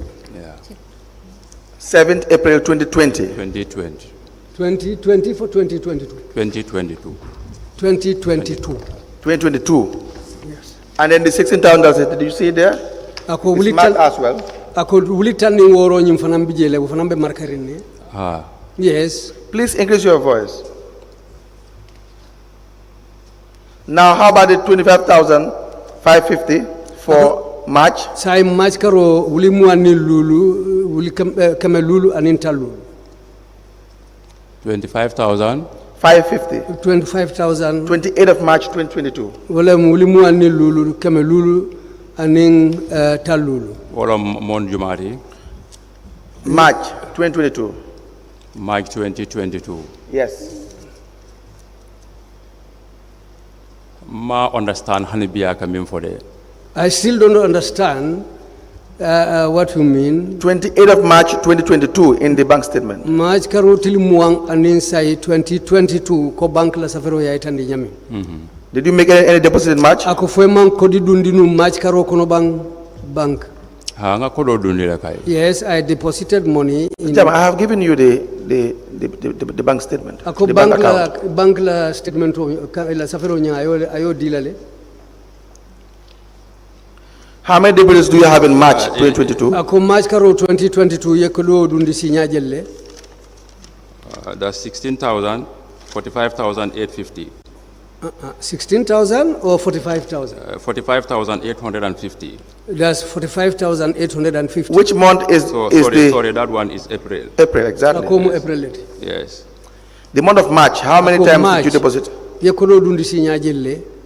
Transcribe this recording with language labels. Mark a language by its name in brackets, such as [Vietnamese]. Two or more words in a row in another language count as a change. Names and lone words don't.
[English] Yeah. 7th April 2020. 2020. 2020 for 2022. 2022. 2022. 2022. Yes. And then the 16,000, did you see there? It's marked as well. [Mandingo] Ako wulitani woro nyim fanam bijele wo fanam be markarini. [English] Yes. Please increase your voice. Now, how about the 25,550 for March? [Mandingo] Sai March karo wuli muani lulu wuli kame lulu aninta lulu. [English] 25,000. 550. 25,000. 28th of March 2022. [Mandingo] Wala wuli muani lulu kame lulu aning talulu. Wala mon jumari. [English] March 2022. March 2022. Yes. Ma understand hanibia coming for the. I still don't understand what you mean. 28th of March 2022 in the bank statement. [Mandingo] March karotil muang anin say 2022 ko bank la safero ya itandi nyami. [English] Did you make any deposit in March? [Mandingo] Ako foi man kodi dundinu March karo kono bank. Nga kodo dundi la kai. [English] Yes, I deposited money in I have given you the bank statement. [Mandingo] Ako [English] the [Mandingo] bank la statement la safero nya ayo dilale. [English] How many deposits do you have in March 2022? [Mandingo] Ako March karo 2022 yekodo dundi si nya jelle. [English] That's 16,000, 45,850. 16,000 or 45,000? 45,850. That's 45,850. Which month is sorry, that one is April. April, exactly. Yes. April. Yes. The month of March, how many times did you deposit? [Mandingo] Yekodo dundi si nya jelle.